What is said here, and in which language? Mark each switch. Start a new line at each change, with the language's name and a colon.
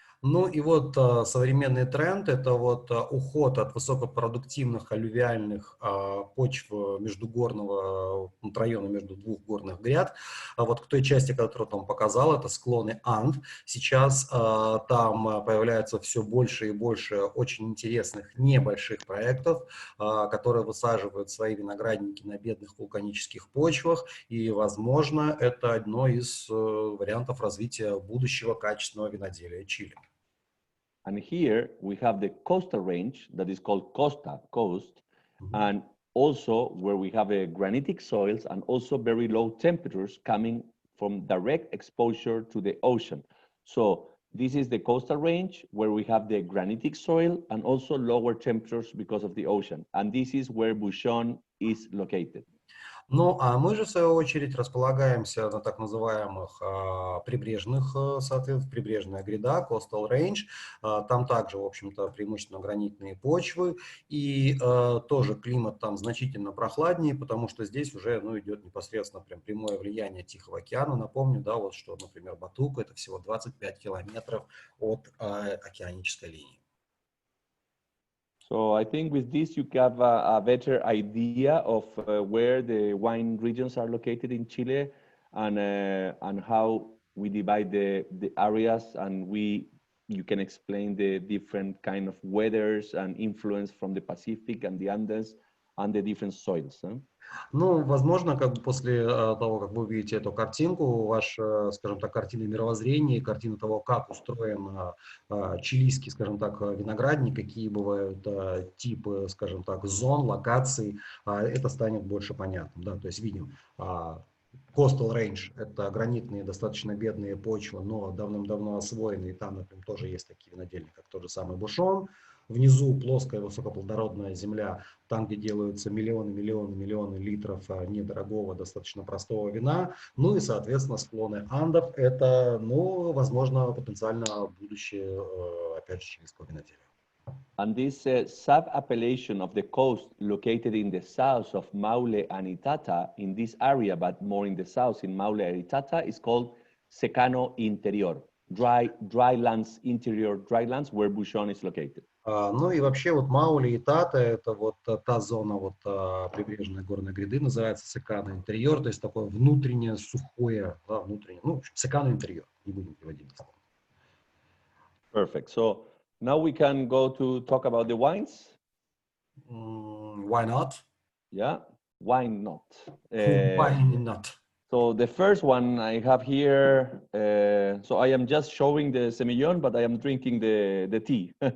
Russian: Ну и вот современный тренд – это вот уход от высокопродуктивных аллювиальных почв междугорного района, между двух горных гряд. Вот к той части, которую там показал, это склоны Анд. Сейчас там появляется все больше и больше очень интересных небольших проектов, которые высаживают свои виноградники на бедных вулканических почвах. И, возможно, это одно из вариантов развития будущего качественного виноделия Чили.
English: And here we have the coastal range that is called Costa, coast, and also where we have granitic soils and also very low temperatures coming from direct exposure to the ocean. So this is the coastal range where we have the granitic soil and also lower temperatures because of the ocean. And this is where Bouchon is located.
Russian: Ну, а мы же, в свою очередь, располагаемся на так называемых прибрежных, соответственно, прибрежная гряда,
English: coastal range.
Russian: Там также, в общем-то, преимущественно гранитные почвы. И тоже климат там значительно прохладнее, потому что здесь уже идет непосредственно прям прямое влияние Тихого океана. Напомню, да, вот что, например, Батука – это всего 25 километров от океанической линии.
English: So I think with this you have a better idea of where the wine regions are located in Chile and how we divide the areas, and you can explain the different kind of weathers and influence from the Pacific and the Andes and the different soils. Huh?
Russian: Ну, возможно, как бы после того, как вы увидите эту картинку, ваша, скажем так, картина мировоззрения, картина того, как устроен чилийский, скажем так, виноградник, какие бывают типы, скажем так, зон, локаций, это станет больше понятным. Да? То есть видим Coastal Range – это гранитные, достаточно бедные почвы, но давным-давно освоенные. Там, например, тоже есть такие винодельни, как тот же самый Бушон. Внизу плоская высокоплодородная земля, там, где делаются миллионы литров недорогого, достаточно простого вина. Ну и, соответственно, склоны Андов – это, ну, возможно, потенциально будущее, опять же, чилийского виноделия.
English: And this sub-appellation of the coast located in the south of Maule and Itata, in this area, but more in the south, in Maule and Itata, is called Secano Interior, dry lands, interior dry lands, where Bouchon is located.
Russian: Ну и вообще вот Маули и Тата, это вот та зона вот прибрежной горной гряды, называется Секано интерьер, то есть такое внутреннее сухое, да, внутреннее, ну, в общем, Секано интерьер, не будем переводить.
English: Perfect. So now we can go to talk about the wines. Why not? Yeah, why not? Why not? So the first one I have here, so I am just showing the semillon, but I am drinking the tea.